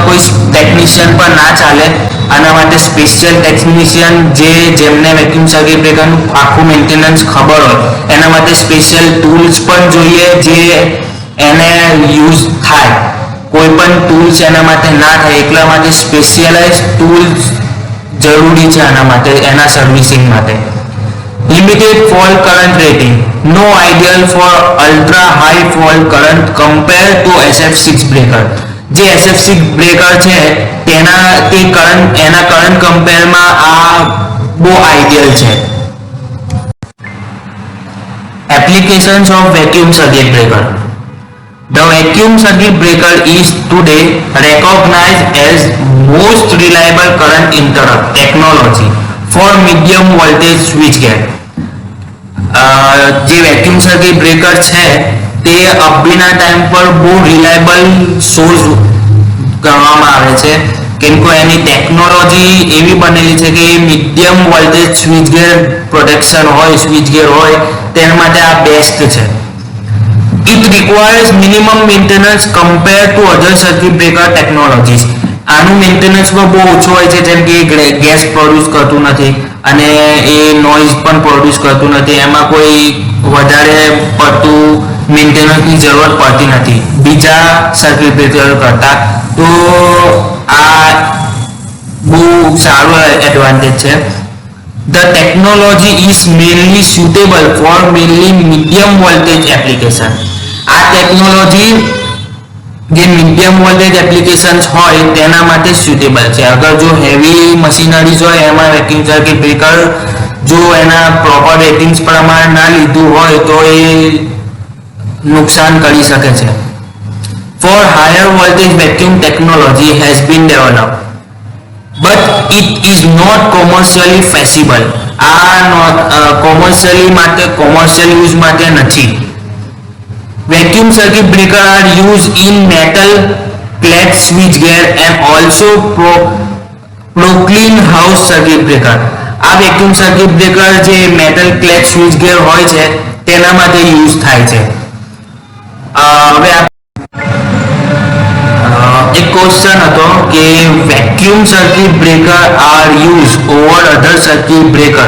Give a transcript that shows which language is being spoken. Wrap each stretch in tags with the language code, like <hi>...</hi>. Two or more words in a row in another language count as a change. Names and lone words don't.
<gu>કોઈ ટેકનિશિયન પણ ના ચાલે, આના માટે</gu> <en>special technician</en> <gu>જેમને</gu> <en>vacuum circuit breaker-nu</en> <gu>આખું મેન્ટેનન્સ ખબર હોય, એના માટે</gu> <en>special tools</en> <gu>પણ જોઈએ જે એને યુઝ થાય, કોઈ પણ ટૂલ્સ એના માટે ના થાય, એટલા માટે</gu> <en>specialize tools</en> <gu>જરૂરી છે આના માટે, એના સર્વિસિંગ માટે.</gu> <en>Limited fault current rating, no ideal for ultra high fault current compared to SF6 breaker,</en> <gu>જે SF6 બ્રેકર છે એના</gu> <en>current compare-ma</en> <gu>આ બહુ આઈડિયલ છે.</gu> <en>Applications of vacuum circuit breaker. The vacuum circuit breaker is today recognized as most reliable current interrupt technology for medium voltage switchgear.</en> <gu>જે</gu> <en>vacuum circuit breaker</en> <gu>છે તે અભીના ટાઈમ પર બહુ</gu> <en>reliable source</en> <gu>ગણવામાં આવે છે, કેમ કે એની ટેકનોલોજી એવી બનેલી છે કે</gu> <en>medium voltage switchgear protection</en> <gu>હોય, સ્વિચગેર હોય તેના માટે આ બેસ્ટ છે.</gu> <en>It requires minimum maintenance compared to other circuit breaker technologies.</en> <gu>આનું મેન્ટેનન્સ પણ બહુ ઓછું હોય છે, જેમ કે</gu> <en>gas produce</en> <gu>કરતું નથી અને એ નોઇઝ પણ પ્રોડ્યુસ કરતું નથી, એમાં કોઈ વધારે પડતું મેન્ટેનન્સની જરૂરત પડતી નથી બીજા</gu> <en>circuit breaker</en> <gu>કરતાં, તો આ બહુ સારો એડવાન્ટેજ છે.</gu> <en>The technology is mainly suitable for mainly medium voltage application.</en> <gu>આ ટેકનોલોજી જે</gu> <en>medium voltage applications</en> <gu>હોય તેના માટે સુટેબલ છે. અગર જો</gu> <en>heavy machineries</en> <gu>હોય એમાં</gu> <en>vacuum circuit breaker</en> <gu>જો એના</gu> <en>proper ratings</en> <gu>પ્રમાણે ના લીધું હોય તો એ નુકસાન કરી શકે છે.</gu> <en>For higher voltage vacuum technology has been developed, but it is not commercially feasible.</en> <gu>આ</gu> <en>commercial use</en> <gu>માટે નથી.</gu> <en>Vacuum circuit breaker are used in metal clad switchgear and also Proclean house circuit breaker.</en> <gu>આ</gu> <en>vacuum circuit breaker</en> <gu>જે</gu> <en>metal clad switchgear</en> <gu>હોય છે તેના માટે યુઝ થાય છે. હવે એક ક્વેશ્ચન હતો કે</gu> <en>vacuum circuit breaker are use over other circuit breaker</en>